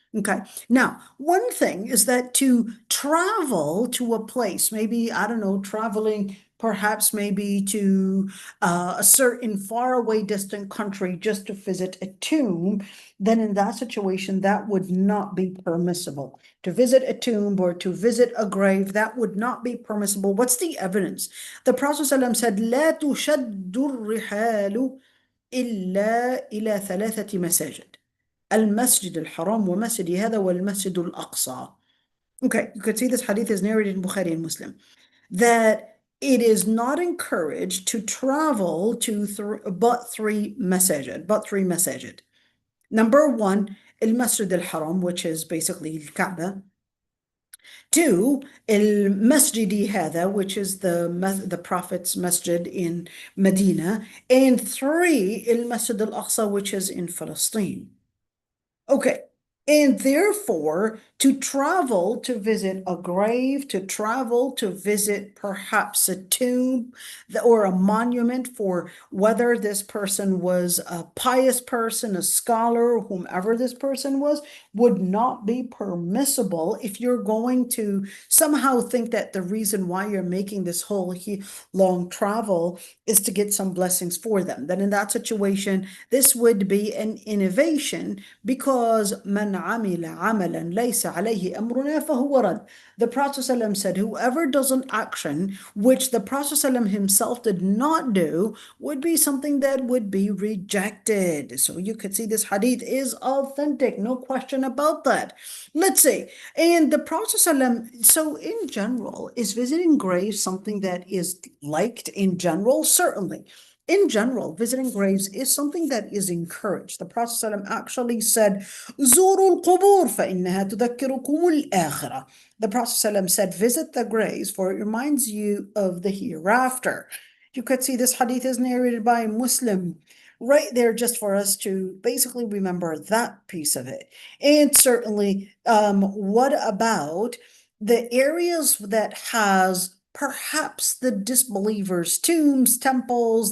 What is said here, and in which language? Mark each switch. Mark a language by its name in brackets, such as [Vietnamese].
[English] Okay, now, one thing is that to travel to a place, maybe, I don't know, traveling perhaps maybe to a certain faraway distant country just to visit a tomb, then in that situation, that would not be permissible. To visit a tomb or to visit a grave, that would not be permissible. What's the evidence? The Prophet ﷺ said, [Arabic] لا تشد الرحال إلا إلى 3 مساجد. المسجد الحرام ومسجد هذا والمسجد الأقصى. [English] Okay, you could see this hadith is narrated in Bukhari and Muslim, that it is not encouraged to travel to but three masajid. Number one, al-Masjid al-Haram, which is basically Kaaba. Two, al-Masjidi hada, which is the Prophet's masjid in Medina. And three, al-Masjid al-Aqsa, which is in Palestine. Okay, and therefore, to travel to visit a grave, to travel to visit perhaps a tomb or a monument for whether this person was a pious person, a scholar, whomever this person was, would not be permissible if you're going to somehow think that the reason why you're making this whole long travel is to get some blessings for them. Then in that situation, this would be an innovation, because man [Arabic] من عمل عملا ليس عليه أمرنا فهو رد. [English] The Prophet ﷺ said, whoever does an action which the Prophet ﷺ himself did not do would be something that would be rejected. So you could see this hadith is authentic, no question about that. Let's see. And the Prophet ﷺ, so in general, is visiting graves something that is liked in general? Certainly. In general, visiting graves is something that is encouraged. The Prophet ﷺ actually said, [Arabic] زوروا القبور فإنها تذكركم الآخرة. [English] The Prophet ﷺ said, visit the graves for it reminds you of the hereafter. You could see this hadith is narrated by Muslim right there just for us to basically remember that piece of it. And certainly, what about the areas that has perhaps the disbelievers' tombs, temples?